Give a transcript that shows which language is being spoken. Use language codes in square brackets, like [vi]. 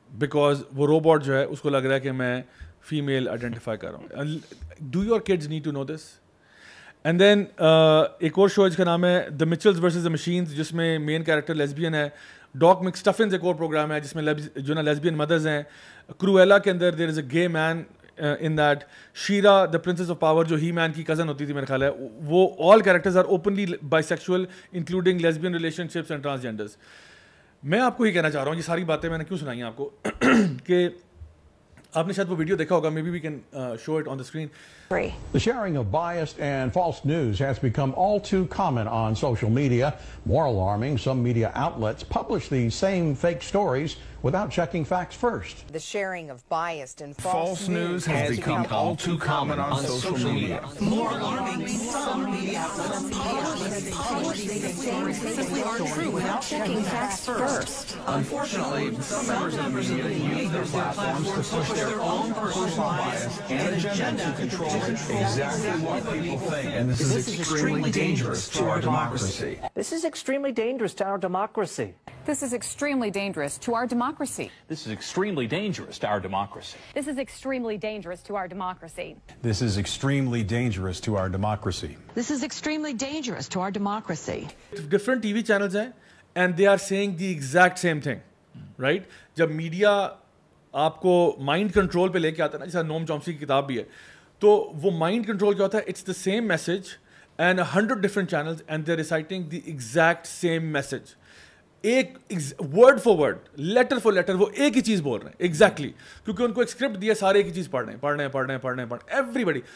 [ur] Because وہ robot جو ہے اس کو لگ رہا ہے کہ میں فیمیل آئیڈینٹیفائی کر رہا ہوں. [en] Do your kids need to know this. [ur] And then ایک اور شو جس کا نام ہے دا مچلز ورسز دا مشینز, جس میں مین کیریکٹر لیسبین ہے. ڈاک مکسٹفنز ایک اور پروگرام ہے جس میں جو نا لیسبین مدرز ہیں. کرویلا کے اندر [en] there is a gay man in that She-Ra, the Princess of Power, [ur] جو He-Man کی cousin ہوتی تھی میرا خیال ہے, [en] وہ all characters are openly bisexual including lesbian relationships and transgenders. [ur] میں آپ کو یہ کہنا چاہ رہا ہوں, یہ ساری باتیں میں نے کیوں سنائی ہیں آپ کو کہ آپ نے شاید وہ ویڈیو دیکھا ہوگا, [en] maybe we can show it on the screen. The sharing of biased and false news has become all too common on social media. More alarming, some media outlets publish these same fake stories without checking facts first. The sharing of biased and false news has become all too common on social media. More alarming, some media outlets publish these same fake stories without checking facts first. Unfortunately, some members of the media use their platforms to push their own personal bias and agenda to control exactly what people think. And this is extremely dangerous to our democracy. This is extremely dangerous to our democracy. This is extremely dangerous to our democracy. This is extremely dangerous to our democracy. This is extremely dangerous to our democracy. This is extremely dangerous to our democracy. This is extremely dangerous to our democracy. Different TV channels ہیں and they are saying the exact same thing, right? [ur] جب media آپ کو mind control پہ لے کے آتا ہے نا, جیسا نوم چومسکی کی کتاب بھی ہے, تو وہ مائنڈ کنٹرول کیا ہوتا ہے, [en] it's the same message [ur] and 100 different channels and they are reciting the exact same message, ایک word for word, letter for letter, وہ ایک ہی چیز بول رہے ہیں ایگزیکٹلی, کیونکہ ان کو ایک اسکرپٹ دیا, سارے ایک ہی چیز پڑھ رہے ہیں ایوری بڈی.